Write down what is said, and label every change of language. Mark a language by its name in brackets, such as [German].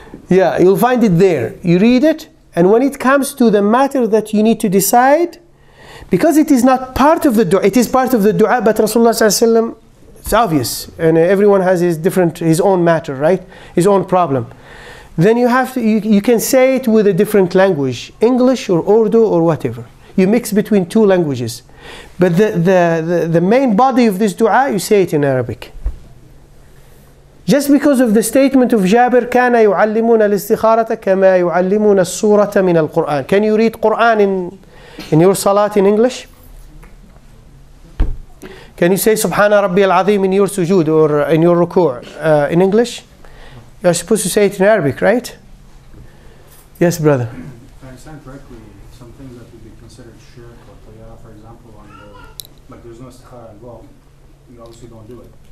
[English] Yeah, you'll find it there. You read it, and when it comes to the matter that you need to decide, because it is not part of the dua, it is part of the dua, but Rasulullah sallallahu alaihi wasallam, it's obvious, and everyone has his own matter, right? His own problem. Then you can say it with a different language, English or Urdu or whatever. You mix between 2 languages. But the main body of this dua, you say it in Arabic. Just because of the statement of Jabir, [Arabic] كَانَ يُعَلِّمُونَ الْإِسْتِخَارَةَ كَمَا يُعَلِّمُونَ السُّورَةَ مِنَ الْقُرْآنِ. [English] Can you read Quran in your salat in English? Can you say Subhana Rabbi al-Azim in your sujood or in your ruku' in English? You're supposed to say it in Arabic, right? Yes, brother. If I understand correctly, some things that would be considered shirk or tayah, for example, like there's no istikhara involved, you obviously don't do it.